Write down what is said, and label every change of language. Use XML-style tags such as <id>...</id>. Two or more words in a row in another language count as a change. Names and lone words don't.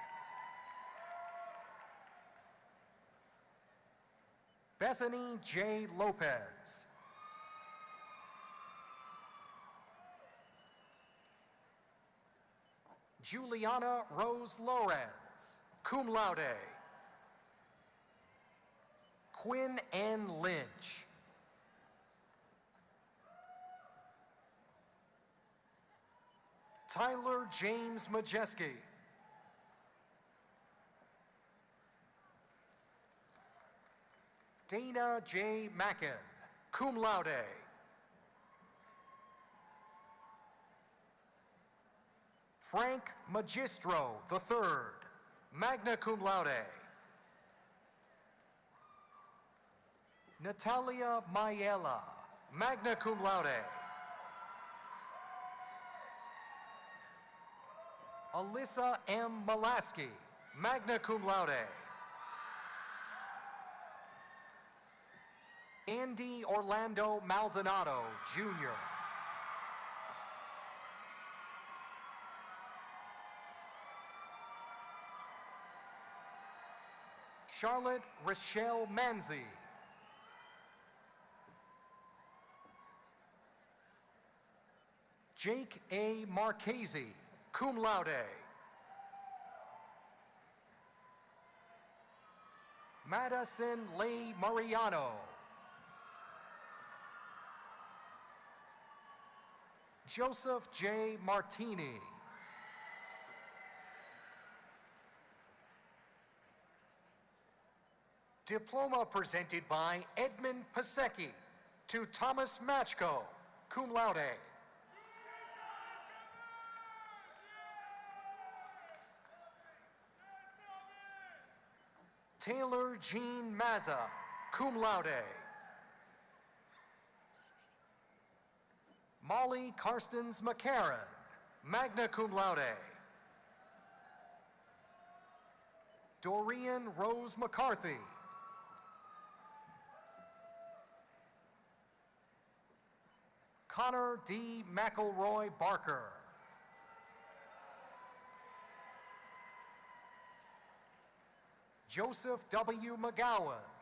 <en>Bethany J. Lopez. Juliana Rose Lorenz,</en> <la>cum laude.</la> <en>Quinn N. Lynch. Tyler James Majeski. Dana J. Mackin,</en> <la>cum laude.</la> <en>Frank Magistro III,</en> <la>magna cum laude.</la> <en>Natalia Mayela,</en> <la>magna cum laude.</la> <en>Alyssa M. Malaski,</en> <la>magna cum laude.</la> <en>Andy Orlando Maldonado, Jr. Charlotte Rochelle Manzi. Jake A. Marchese,</en> <la>cum laude.</la> <en>Madison Leigh Mariano. Joseph J. Martini. Diploma presented by Edmund Pasecki to Thomas Matchko,</en> <la>cum laude.</la> <en>Taylor Jean Mazza,</en> <la>cum laude.</la> <en>Molly Karstens McCarran,</en> <la>magna cum laude.</la> <en>Dorian Rose McCarthy. Connor D. McElroy Barker. Joseph W. McGowan.</en>